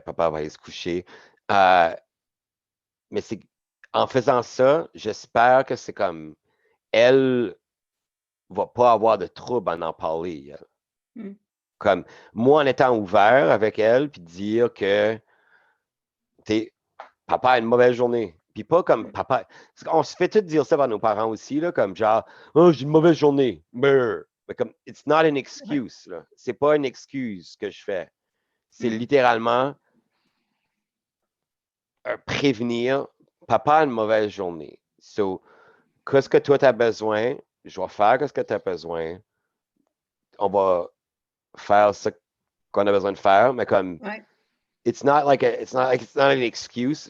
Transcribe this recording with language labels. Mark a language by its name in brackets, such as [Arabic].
[French] Papa va aller se coucher. Mais c'est en faisant ça, j'espère que c'est comme elle va pas avoir de trouble à en parler. Comme moi, en étant ouvert avec elle, puis dire que Papa a une mauvaise journée. Puis pas comme papa. On se fait tout dire ça par nos parents aussi, là, comme genre, oh, j'ai une mauvaise journée. Mais comme, [English] it's not an excuse. [French] Là. C'est pas une excuse que je fais. C'est littéralement prévenir, papa a une mauvaise journée. [English] So, [French] qu'est-ce que toi tu as besoin? Je vais faire ce que tu as besoin. On va faire ce qu'on a besoin de faire, mais comme, [English] it's not an excuse.